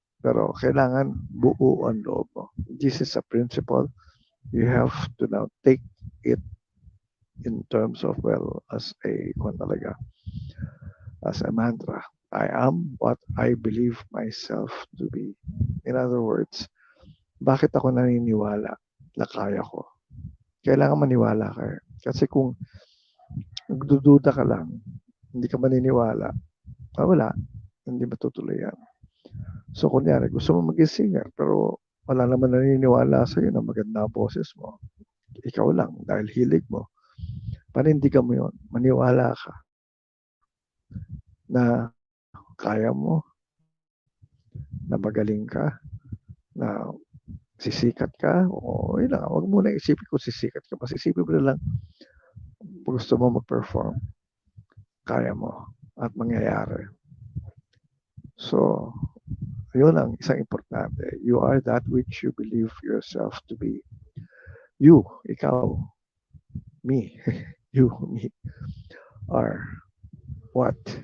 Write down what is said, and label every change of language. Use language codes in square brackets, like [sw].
[tl] Pero kailangan buo ang loob mo. [en] This is a principle. You have to now take it in terms of, well, as a mantra. I am what I believe myself to be. In other words, [tl] bakit ako naniniwala na kaya ko? Kailangan maniwala ka. Kasi kung nagdududa ka lang, hindi ka maniniwala, wala, hindi matutuloy yan. So, kunyari, gusto mo maging singer, pero wala naman naniniwala sa'yo na maganda ang boses mo. Ikaw lang, dahil hilig mo. Panindigan mo yun. Maniwala ka na kaya mo, na magaling ka, na sisikat ka, o yun lang, huwag mo na isipin kung sisikat ka. Mas isipin mo na lang, gusto mo mag-perform, kaya mo, at mangyayari. So, yun ang isang importante. [en] You are that which you believe yourself to be. You, [tl] ikaw, [en] me, you, me, are what?